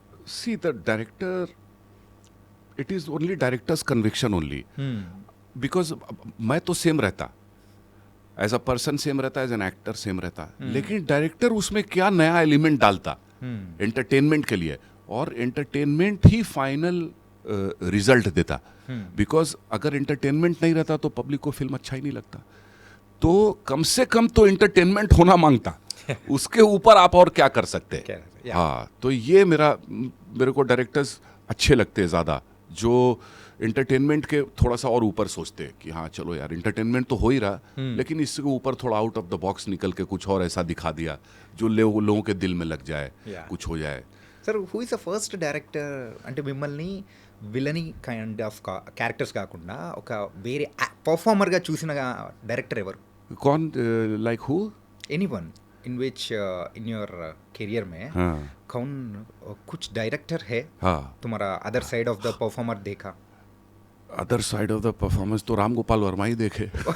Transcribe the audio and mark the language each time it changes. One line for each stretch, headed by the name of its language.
English: See, the director, it is only director's conviction only. Because
Hindi: मैं तो same रहता, as a person same रहता, as an actor same रहता, लेकिन director उसमें क्या नया एलिमेंट डालता एंटरटेनमेंट के लिए, और एंटरटेनमेंट ही फाइनल रिजल्ट देता। बिकॉज अगर एंटरटेनमेंट नहीं रहता तो पब्लिक को फिल्म अच्छा ही नहीं लगता। तो कम से कम तो एंटरटेनमेंट होना मांगता, उसके ऊपर आप और क्या कर सकते हैं। हाँ, तो ये मेरे को डायरेक्टर्स अच्छे लगते हैं ज़्यादा, जो एंटरटेनमेंट के थोड़ा सा और ऊपर सोचते हैं कि हाँ चलो यार एंटरटेनमेंट तो हो ही रहा, लेकिन इसके ऊपर थोड़ा आउट ऑफ द बॉक्स निकल के कुछ और ऐसा दिखा दिया जो लोगों के दिल में लग जाए, कुछ हो जाए।
Telugu: Sir,
English: who is the first director
Telugu: అంటే మిమ్మల్ని విలనీ కైండ్ ఆఫ్ క్యారెక్టర్స్ కాకుండా ఒక వేరే పర్ఫార్మర్గా చూసిన డైరెక్టర్ ఎవరు?
Hindi: कौन? Like who?
English: anyone in which in your career
Hindi: में कौन कुछ डायरेक्टर है तुम्हारा other side of the performer देखा? Other side of the performance तो राम गोपाल वर्मा ही देखे।